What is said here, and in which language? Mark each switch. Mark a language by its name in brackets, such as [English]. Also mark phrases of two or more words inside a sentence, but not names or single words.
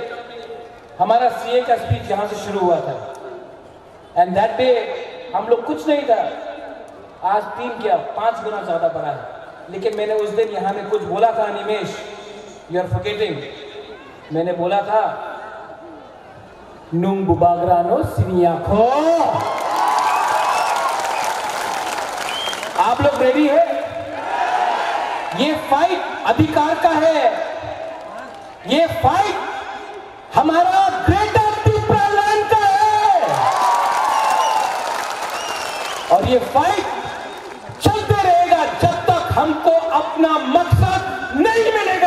[Hindi] हमारा सीए का स्पीच यहां से शुरू हुआ था, [English] and that day [Hindi] हम लोग कुछ नहीं था, आज 3 क्या 5 गुना ज्यादा बढ़ा है। लेकिन मैंने उस दिन यहां में कुछ बोला था, अनिमेश, [English] you are forgetting. [Kok Borok] मैंने बोला था nung bubagra no सिनियाखो। [Hindi] आप लोग रेडी है? ये फाइट अधिकार का है, ये फाइट हमारा ग्रेटर त्रिपुरा लैंड का है, और ये फाइट चलते रहेगा जब तक हमको अपना मकसद नहीं मिलेगा।